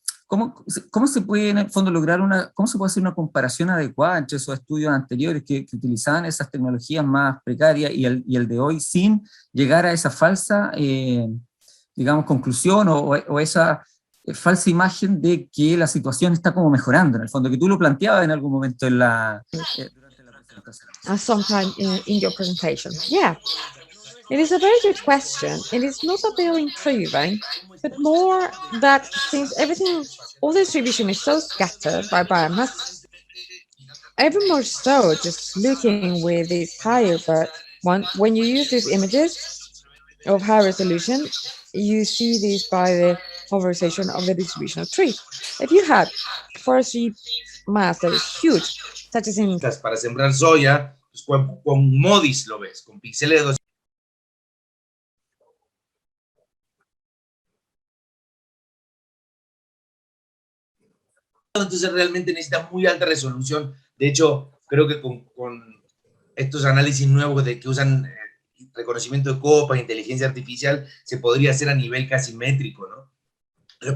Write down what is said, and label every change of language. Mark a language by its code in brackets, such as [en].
[es] ¿cómo se puede en el fondo lograr cómo se puede hacer una comparación adecuada entre esos estudios anteriores que utilizaban esas tecnologías más precarias y el de hoy sin llegar a esa falsa, digamos, conclusión o esa falsa imagen de que la situación está como mejorando, en el fondo, que tú lo planteabas en algún momento durante la presentación? [en] Sometime in your presentation. Yeah, it is a very good question. It is not that they are improving, but more that since everything, all the distribution is so scattered by biomass, even more so just looking with this higher, but when you use these images of high resolution, you see this by the polarization of the distribution of tree. If you had forestry mass that is huge, such as in... [es] Para sembrar soya, pues con MODIS lo ves, con píxeles de 200. Entonces realmente necesita muy alta resolución. De hecho, creo que con estos análisis nuevos que usan reconocimiento de copas, inteligencia artificial, se podría hacer a nivel casi métrico, ¿no?